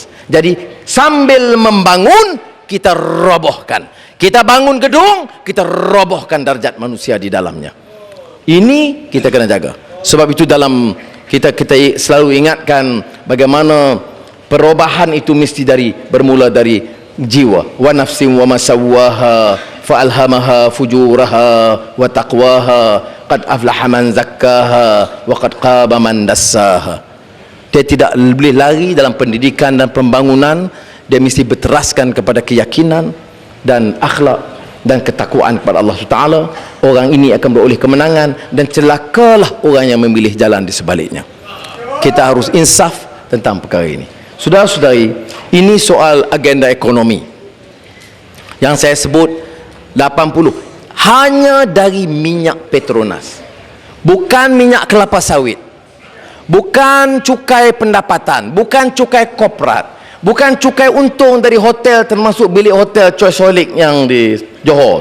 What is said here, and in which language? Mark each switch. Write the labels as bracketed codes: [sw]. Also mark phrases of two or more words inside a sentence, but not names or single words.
[ms] Jadi sambil membangun, kita robohkan. Kita bangun gedung, kita robohkan darjat manusia di dalamnya. Ini kita kena jaga. Sebab itu dalam kita selalu ingatkan bagaimana perubahan itu mesti bermula dari jiwa. [ar] ونفس وما سواها فألهمها فجورها وتقواها قد أفلح من زكاها وقد خاب من دساها. [ms] Dia tidak boleh lari dalam pendidikan dan pembangunan. Dia mesti berteraskan kepada keyakinan dan akhlak dan ketakwaan kepada Allah Taala. Orang ini akan beroleh kemenangan, dan celakalah orang yang memilih jalan di sebaliknya. Kita harus insaf tentang perkara ini. Saudara-saudari, ini soal agenda ekonomi yang saya sebut 80 hanya dari minyak Petronas, bukan minyak kelapa sawit, bukan cukai pendapatan, bukan cukai korporat, bukan cukai untung dari hotel, termasuk bilik hotel Choice Holic yang di Johor.